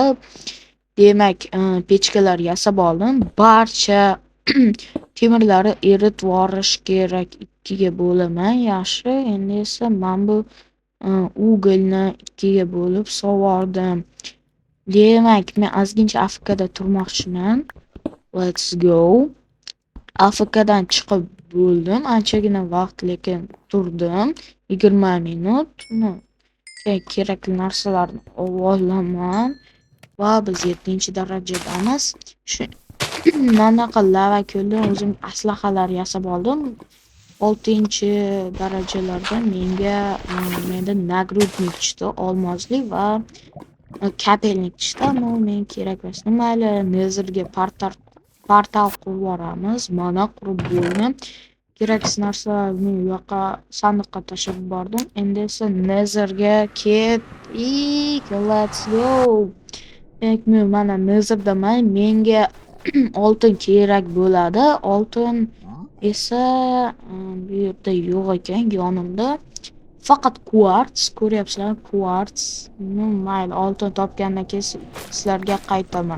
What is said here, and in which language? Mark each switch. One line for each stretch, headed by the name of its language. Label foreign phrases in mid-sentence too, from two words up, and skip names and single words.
Uzbek: Demak, pechkalar yasab oldim. Barcha temirlarni eritib yuborish kerak. 2ga bo'laman. Yaxshi. Endi esa men bu uglni 2ga bo'lib sovordim. Demak, men ozgincha AFKda turmoqchiman.
English: Let's go.
Uzbek: AFKdan chiqib bo'ldim. Anchagina vaqt lekin turdim. 20 minutmi? Kerakli narsalarni olaman va biz 7-darajadamiz. Shu manaqa lava ko'ldan o'zim aslahalar yasab oldim. 6-darajalarda menda nagrudnik tushdi, olmosli va kapelnik tushdi, ammo men kerak emas. Mayli, Nezerga portal qurib yuboramiz. Mana qurib bo'ldim. Keraksiz narsalarni u yoqqa sandiqqa tashlab yubordim. Endi esa Nezerga ketdik.
English: Let's go.
Uzbek: Demak, mana Nezerdaman. Menga oltin kerak bo'ladi. Oltin esa bu yerda yo'q ekan, yonimda. Faqat kvarts, ko'ryapsizlar, kvarts. Mayli, oltin topgandan keyin sizlarga qaytaman.